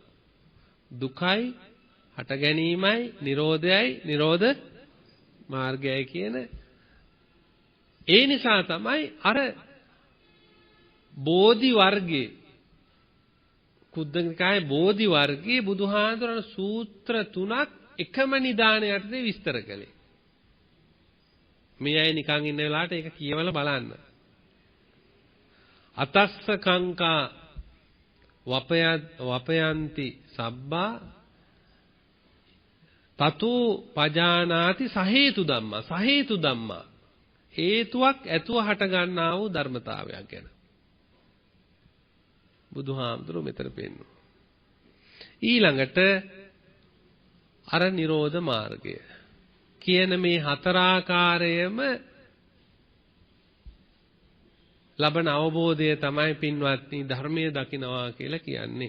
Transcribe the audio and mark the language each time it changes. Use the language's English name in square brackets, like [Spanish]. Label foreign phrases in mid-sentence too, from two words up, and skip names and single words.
[Sinhala] දුකයි, හට ගැනීමයි, නිරෝධයයි, නිරෝධ මාර්ගයයි කියන ඒ නිසා තමයි අර බෝධි වර්ගයේ කුද්දනිකායේ බෝධි වර්ගයේ බුදුහාඳුරන සූත්‍ර තුනක් එකම නිදාන යටතේ විස්තර කළේ. මේ අය නිකන් ඉන්න වෙලාවට ඒක කියවලා බලන්න. [Pali] අතස්ස කංකා වපයන්ති සබ්බා තතු පජානාති සහේතු ධම්මා. සහේතු ධම්මා [Sinhala] හේතුවක් ඇතුව හට ගන්නා වූ ධර්මතාවයක් ගැන බුදුහාමුදුරුවෝ මෙතන පෙන්නනවා. ඊළඟට අර නිරෝධ මාර්ගය කියන මේ හතරාකාරයම ලබන අවබෝධය තමයි පින්වත්නි ධර්මයේ දකින්නවා කියලා කියන්නේ.